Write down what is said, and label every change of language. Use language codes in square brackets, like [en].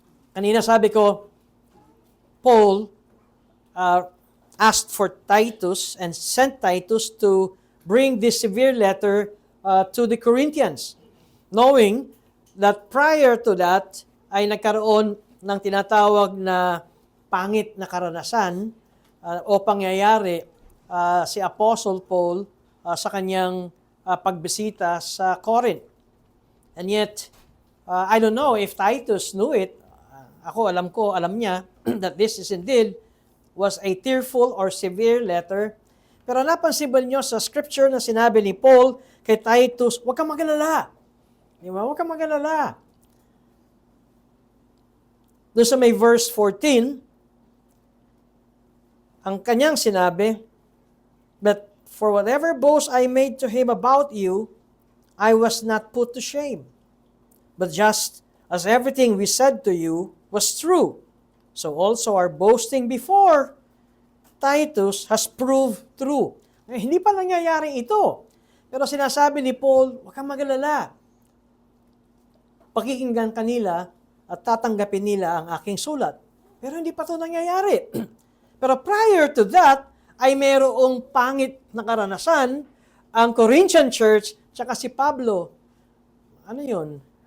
[tl] Kanina sabi ko, [en] Paul asked for Titus and sent Titus to bring this severe letter to the Corinthians, knowing that prior to that [tl] ay nagkaroon ng tinatawag na pangit na karanasan o pangyayari si [en] Apostle Paul [tl] sa kanyang pagbisita sa [en] Corinth. And yet, I don't know if Titus knew it. [tl] Alam niya [en] that this is indeed was a tearful or severe letter. [tl] Pero napansin ba niyo sa scripture na sinabi ni Paul kay Titus, huwag kang magalala. Di ba? Huwag kang magalala. doon sa may verse 14, ang kanyang sinabi, [en] "But for whatever boast I made to him about you, I was not put to shame. But just as everything we said to you was true, so also our boasting before Titus has proved true." [tl] Hindi pa nangyayari ito. Pero sinasabi ni Paul, huwag kang mag-alala. Pakikinggan kanila at tatanggapin nila ang aking sulat. Pero hindi pa ito nangyayari. Pero [en] prior to that, [tl] ay mayroong pangit na karanasan ang Corinthian church tsaka si Pablo. Ano yun?